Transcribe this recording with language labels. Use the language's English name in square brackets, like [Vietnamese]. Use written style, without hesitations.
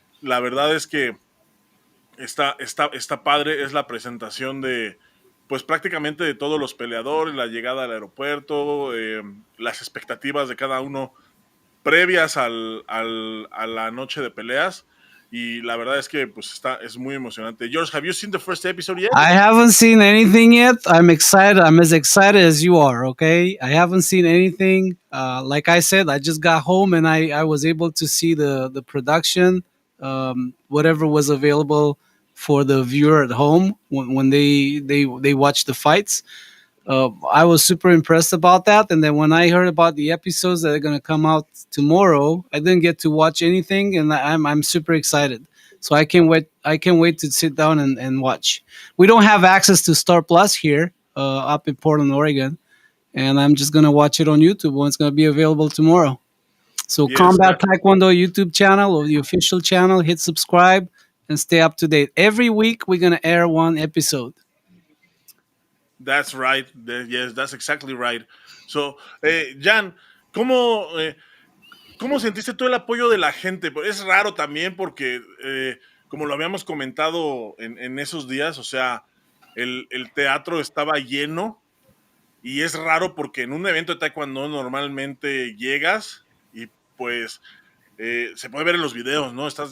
[Spanish] La verdad es que está padre. Es la presentación pues prácticamente de todos los peleadores, la llegada al aeropuerto, las expectativas de cada uno previas a la noche de peleas. Y la verdad es que pues es muy emocionante. [English] George, have you seen the first episode yet? I haven't seen anything yet. I'm excited. I'm as excited as you are. Okay, I haven't seen anything. Like I said, I just got home and I was able to see the production, whatever was available for the viewer at home when they watch the fights. I was super impressed about that. And then when I heard about the episodes that are going to come out tomorrow, I didn't get to watch anything, and I'm super excited. So I can't wait. I can't wait to sit down and watch. We don't have access to Star Plus here up in Portland, Oregon, and I'm just gonna watch it on YouTube when it's gonna be available tomorrow. So Yes, Combat Taekwondo YouTube channel or the official channel, hit subscribe and stay up to date. Every week we're gonna air one episode. that's right. Yes, that's exactly right. So, [Spanish] Jan, ¿cómo sentiste tú el apoyo de la gente? Pues es raro también porque, como lo habíamos comentado en esos días, o sea, el teatro estaba lleno y es raro porque en un evento de taekwondo normalmente llegas y pues se puede ver en los videos, ¿no?